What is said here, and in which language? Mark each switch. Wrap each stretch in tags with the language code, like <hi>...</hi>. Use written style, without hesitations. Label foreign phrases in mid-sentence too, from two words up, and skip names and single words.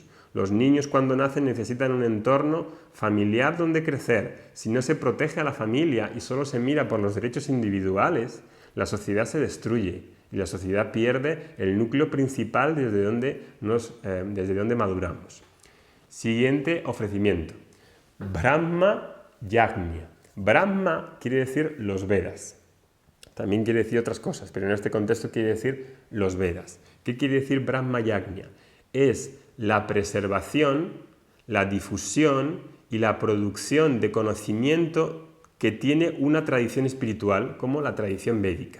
<es>Los niños cuando nacen necesitan un entorno familiar donde crecer. Si no se protege a la familia y solo se mira por los derechos individuales, la sociedad se destruye y la sociedad pierde el núcleo principal desde donde maduramos. Siguiente ofrecimiento.</es> <sa>Brahma Yajna.</sa> <es>Brahma quiere decir los Vedas. También quiere decir otras cosas, pero en este contexto quiere decir los Vedas. ¿Qué quiere decir</es> <sa>Brahma Yajna?</sa> <es>Es la preservación, la difusión y la producción de conocimiento que tiene una tradición espiritual como la tradición védica.</es>